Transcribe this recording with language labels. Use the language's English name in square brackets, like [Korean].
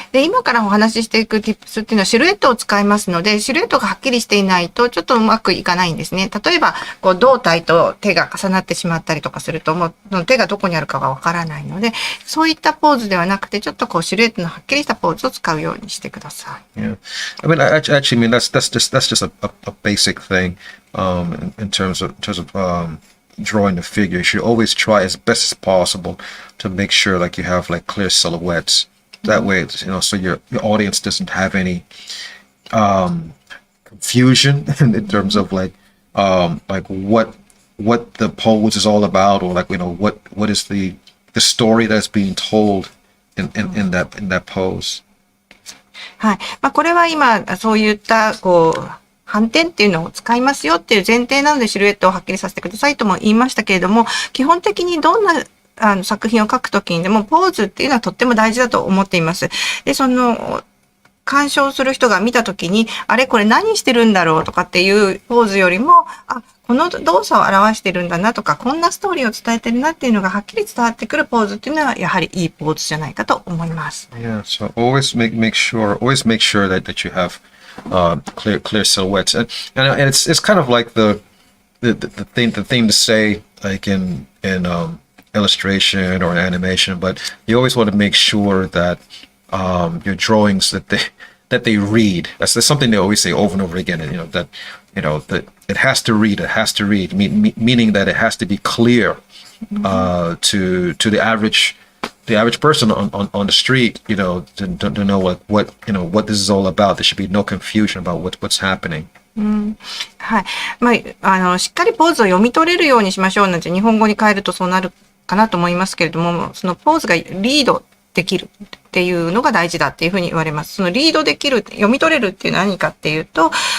[Japanese] で、今からお話ししていく tips っていうのはシルエットを使いますので、シルエットがはっきりしていないとちょっとうまくいかないんですね。例えば、胴体と手が重なってしまったりとかすると、もう手がどこにあるかがわからないので、そういったポーズではなくて、ちょっとシルエットのはっきりしたポーズを使うようにしてください。 [English] Yeah. I mean, that's just a basic thing in terms of drawing the figure. You should always try as best as possible to make sure like you have like clear silhouettes. That way, so your audience doesn't have any confusion in terms of like what the pose is all about, or like what is the story that's being told in that pose. [Japanese] はい。これは今そういった反転っていうのを使いますよっていう前提なのでシルエットをはっきりさせてくださいとも言いましたけれども、基本的にどんな作品を描くときにでもポーズっていうのはとっても大事だと思っています。で、鑑賞する人が見たときに、あれこれ何してるんだろうとかっていうポーズよりも、この動作を表してるんだなとか、こんなストーリーを伝えてるなっていうのがはっきり伝わってくるポーズっていうのはやはりいいポーズじゃないかと思います。 [English] Yeah, so always make sure that you have clear silhouettes, and it's kind of like the thing to say like in illustration or in animation, but you always want to make sure that your drawings that they read. That's something they always say over and over again. That it has to read. It has to read, meaning that it has to be clear to the average the average person on the street, to know what this is all about. There should be no confusion about what's happening. [Japanese] はい。しっかりポーズを読み取れるようにしましょうなんて日本語に変えるとそうなるかなと思いますけれども、そのポーズがリードできるっていうのが大事だっていうふうに言われます。そのリードできる、読み取れるっていうのは何かっていうと、